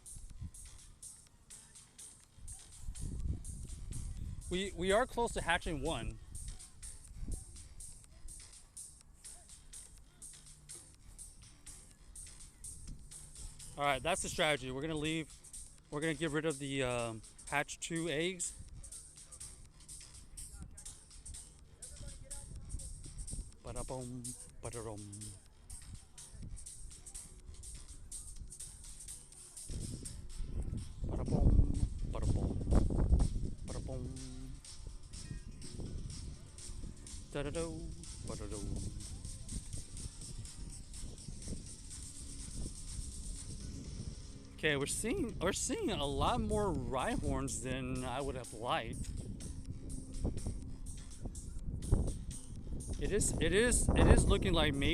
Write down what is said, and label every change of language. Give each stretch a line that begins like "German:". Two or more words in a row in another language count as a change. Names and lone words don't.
English: We are close to hatching 1. All right, that's the strategy. We're gonna leave. We're gonna get rid of the hatch 2 eggs. Ba-da-boom, ba-da-dum. Ba-da-boom, ba-da-boom, ba-da-boom. Da-da-do, ba-da-do. Okay, we're seeing a lot more Rhyhorns than I would have liked. It is looking like maybe this.